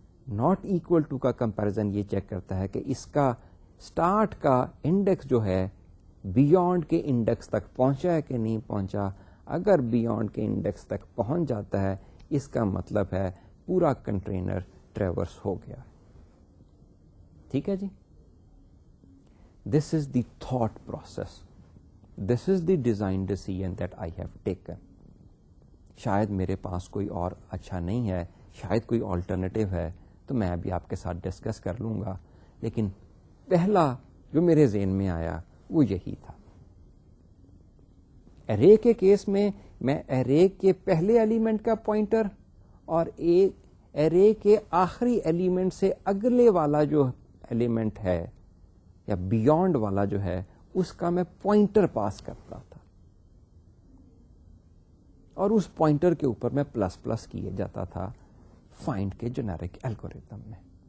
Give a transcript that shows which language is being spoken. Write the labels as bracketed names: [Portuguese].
[Urdu] Not equal to کا comparison یہ check کرتا ہے کہ اس کا اسٹارٹ کا انڈیکس جو ہے بیونڈ کے انڈیکس تک پہنچا ہے کہ نہیں پہنچا. اگر بیونڈ کے انڈیکس تک پہنچ جاتا ہے اس کا مطلب ہے پورا کنٹینر ٹریورس ہو گیا. ٹھیک ہے جی. [English] This is the thought process, this is the design decision that I have taken. [Urdu] شاید میرے پاس کوئی اور اچھا نہیں ہے, شاید کوئی آلٹرنیٹو ہے, تو میں ابھی آپ کے ساتھ ڈسکس کر لوں گا, لیکن پہلا جو میرے ذہن میں آیا وہ یہی تھا. ایرے کے کیس میں ایرے کے پہلے ایلیمنٹ کا پوائنٹر اور ایرے کے آخری ایلیمنٹ سے اگلے والا جو ایلیمنٹ ہے یا بیونڈ والا جو ہے اس کا میں پوائنٹر پاس کرتا تھا, اور اس پوائنٹر کے اوپر میں پلس پلس کیے جاتا تھا فائنڈ کے جنیرک الگوریتم میں.